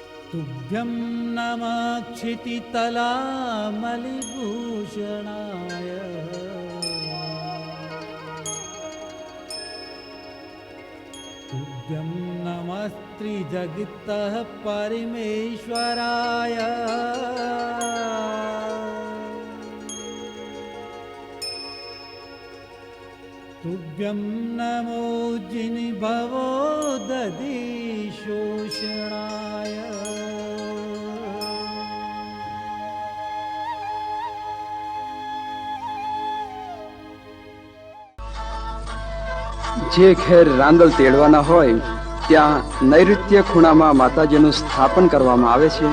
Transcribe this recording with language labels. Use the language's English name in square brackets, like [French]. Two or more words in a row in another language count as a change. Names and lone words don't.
[Sanskrit] तुभ्यं नमः क्षितितलामलिभूषणाय तुभ्यं नमस्त्रिजगतः परमेश्वराय तुभ्यं नमो जिन्भवो दधिशोषणाय [Gujarati] જે ખેર રાંદલ તેડવાના હોય ત્યાં નૈઋત્ય ખૂણામાં માતાજીનું સ્થાપન કરવામાં આવે છે.